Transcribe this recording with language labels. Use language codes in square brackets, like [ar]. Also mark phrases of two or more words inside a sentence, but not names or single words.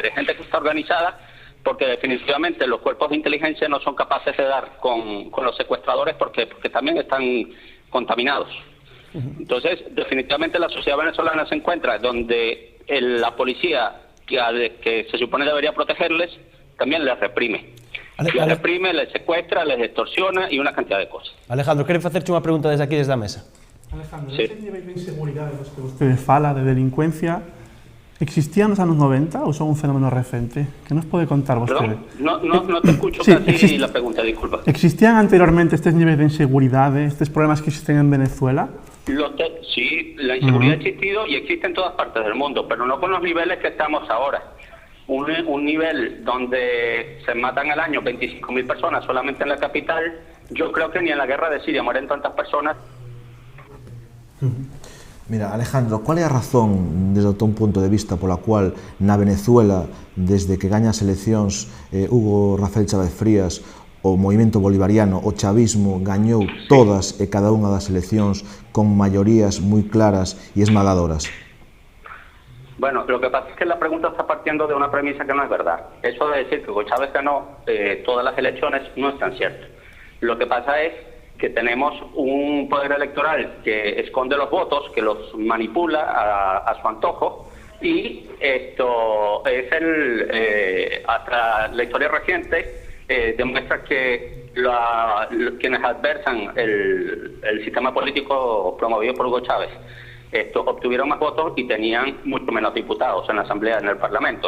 [es] Es gente que está organizada, porque definitivamente los cuerpos de inteligencia no son capaces de dar con los secuestradores, porque también están contaminados. Entonces, definitivamente la sociedad venezolana se encuentra donde la policía, que se supone debería protegerles, también les reprime. Les reprime, les secuestra, les extorsiona y una cantidad de cosas. Alejandro, [gl] quero facerche unha pregunta desde aquí, desde a mesa. Alejandro, ese nivel de inseguridade dos que vostede fala, de delincuencia, existían nos anos 90 ou son un fenómeno recente? Que nos pode contar vostede? [es] No te escucho casi la pregunta, disculpa. [gl] ¿Existían anteriormente estes niveis de inseguridade, estes problemas que existen en Venezuela? [es] Sí, la inseguridad ha existido y existe en todas partes del mundo, pero no con los niveles que estamos ahora. Un nivel donde se matan al año 25.000 personas solamente en la capital, yo creo que ni en la guerra de Siria mueren tantas personas. [gl] Mira, Alejandro, ¿cuál é a razón, desde o teu punto de vista, pola cual na Venezuela, desde que gaña as eleccións Hugo Rafael Chávez Frías, o movimento bolivariano, o chavismo, gañou todas e cada unha das eleccións con maiorías moi claras e esmagadoras? [es] Bueno, lo que pasa es que la pregunta está partiendo de una premisa que no es verdad. Eso de decir que Hugo Chávez ganó todas las elecciones no es tan cierto. Lo que pasa es que tenemos un poder electoral que esconde los votos, que los manipula a su antojo, y esto es hasta la historia reciente demuestra que quienes adversan el sistema político promovido por Hugo Chávez obtuvieron más votos y tenían mucho menos diputados en la Asamblea, en el Parlamento.